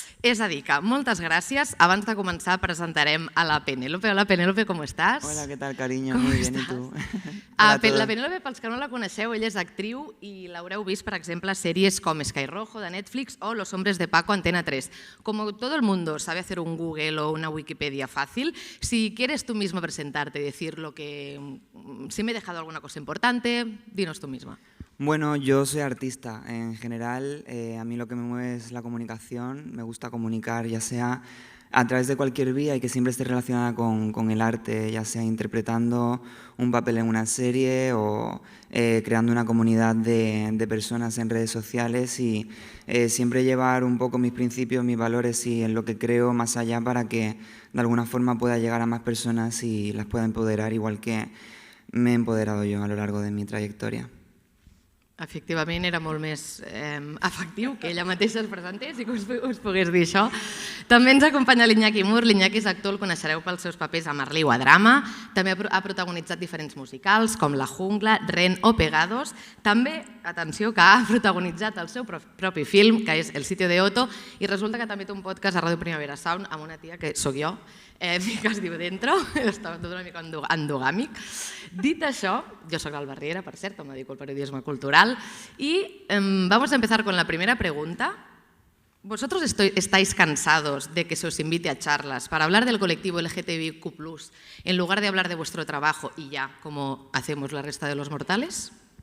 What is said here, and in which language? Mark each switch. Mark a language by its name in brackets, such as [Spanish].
[Catalan] És a dir que, moltes gràcies. Abans de començar presentarem a la Penélope. Hola Penélope, com estàs? [Spanish] Hola, ¿qué tal, cariño? Muy bien, ¿y tú? [Catalan] La Penélope, pels que no la coneixeu, ella és actriu i l'haureu vist, per exemple, a sèries com Sky Rojo de Netflix o Los hombres de Paco, Antena 3. [Spanish] Como todo el mundo sabe hacer un Google o una Wikipedia fácil, si quieres tú misma presentarte y decir lo que... Si me he dejado alguna cosa importante, dinos tú misma. Bueno, yo soy artista en general, a mí lo que me mueve es la comunicación, me gusta comunicar ya sea a través de cualquier vía y que siempre esté relacionada con el arte, ya sea interpretando un papel en una serie o creando una comunidad de personas en redes sociales y siempre llevar un poco mis principios, mis valores y en lo que creo más allá para que de alguna forma pueda llegar a más personas y las pueda empoderar igual que me he empoderado yo a lo largo de mi trayectoria. [Catalan] Efectivament, era molt més efectiu que ella mateixa es presentés i que us pogués dir això. També ens acompanya l'Iñaki Mur. L'Iñaki és actor, el coneixereu pels seus papers a Merliu a Drama. També ha protagonitzat diferents musicals com La Jungla, Ren o Pegados. També, atenció, que ha protagonitzat el seu propi film, que és El sitio de Otto, i resulta que també té un podcast a Ràdio Primavera Sound amb una tia que sóc jo, que es diu Dentro, està tot una mica endogàmic. Dit això, [Spanish] yo soy Alba Riera, por cierto, me dedico al periodismo cultural y vamos a empezar con la primera pregunta. ¿Vosotros estáis cansados de que se os invite a charlas para hablar del colectivo LGTBIQ+, en lugar de hablar de vuestro trabajo y ya, como hacemos la resta de los mortales?